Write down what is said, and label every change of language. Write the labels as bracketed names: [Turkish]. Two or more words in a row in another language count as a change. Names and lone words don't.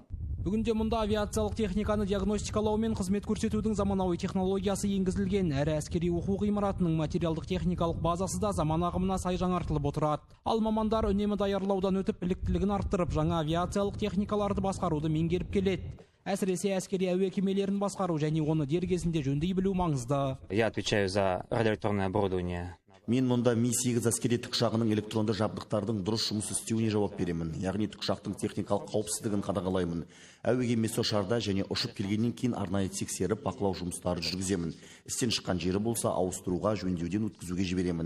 [Kazakh] Бүгінде мұнда авиациялық техниканы диагностикалау мен қызмет көрсетудің заманауи технологиясы енгізілген. Әрі әскери оқу ғимаратының материалдық техникалық базасы да заман ағымына сай жаңартылып отырады. Ал мамандар үнемі даярлаудан өтіп, біліктілігін арттырып, жаңа авиациялық техникаларды басқаруды меңгеріп келеді. Әсіресе әскери әуе кемелерін басқару және оны дер кезінде жөндей білу маңызды. [Russian] Я отвечаю за радиоэлектронное оборудование. [Kazakh] Мен мұнда Ми-8 әскери тікұшағының электронды жабдықтардың дұрыс жұмыс істеуіне жауап беремін. Яғни тікұшақтың техникалық қауіпсіздігін қадағалаймын. Әуе кемесі ұшарда және ұшып келгеннен кейін арнайы тексеріп, бақылау жұмыстары жүргіземін. Істен шыққан жері болса, ауыстыруға, жөндеуден өткізуге жіберемін.